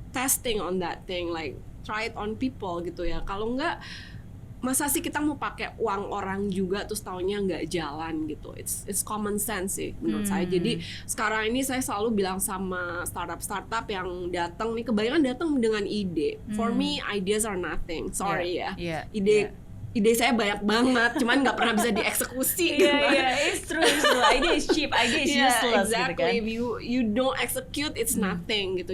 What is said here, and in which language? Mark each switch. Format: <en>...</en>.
<en>testing on that thing, like try it on people</en> <id>gitu ya. Kalau enggak, masa sih kita mau pakai uang orang juga terus taunya nggak jalan gitu.</id> <en>It's common sense</en> <id>sih menurut saya. Jadi sekarang ini saya selalu bilang sama startup yang datang nih, kebanyakan datang dengan ide.</id> <en>For me, ideas are nothing.</en> <id>Sorry ide saya banyak banget, cuman nggak pernah bisa dieksekusi.</id> <en>It's true. Idea is cheap, idea is useless. Exactly.</en> <id>Gitu kan?</id> <en>If you don't execute, it's nothing</en> <id>gitu.</id>